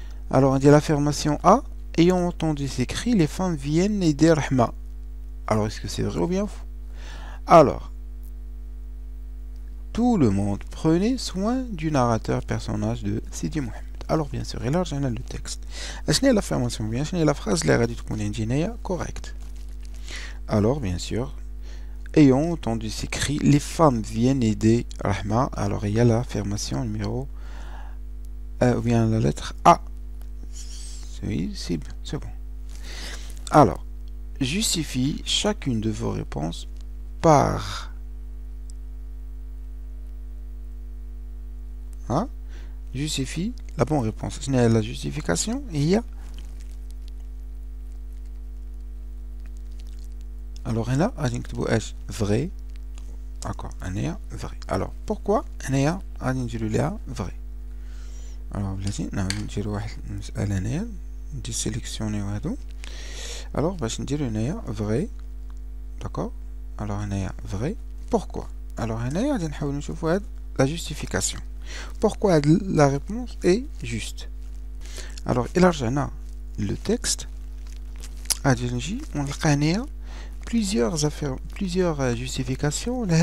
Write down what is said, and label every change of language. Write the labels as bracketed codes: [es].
[fr] Alors on dit l'affirmation A. Ayant entendu ces cris, les femmes viennent aider Rahma. Alors est-ce que c'est vrai ou bien faux? Alors tout le monde prenait soin du narrateur personnage de Sidi Mohamed. Alors bien sûr, là j'ai le texte. [ar] شنو هي l'affirmation bien شنو هي la phrase اللي غادي تكون عندي هنايا correct. [fr] Alors bien sûr, ayant entendu ces cris, les femmes viennent aider Rahma. Alors il y a l'affirmation numéro ou bien la lettre A. Oui, c'est bon. Alors, justifie chacune de vos réponses par justifie la bonne réponse. Ce n'est la justification, il y a. [ar] Alors هنا غادي نكتبو اش vrai. [fr] d'accord هنايا vrai. [ar] alors pourquoi هنايا غادي نديرو ليها vrai. alors بلاتي نعاودو نديرو واحد المسألة هنايا ندي سيليكسيونيو هادو. alors باش نديرو هنايا vrai. [fr] d'accord alors هنايا vrai. [ar] pourquoi alors هنايا غادي نحاولو نشوفو هاد la justification. [fr] pourquoi la réponse est juste. [ar] alors إلا رجعنا le texte غادي نجي ونلقى هنايا [fr] plusieurs justifications.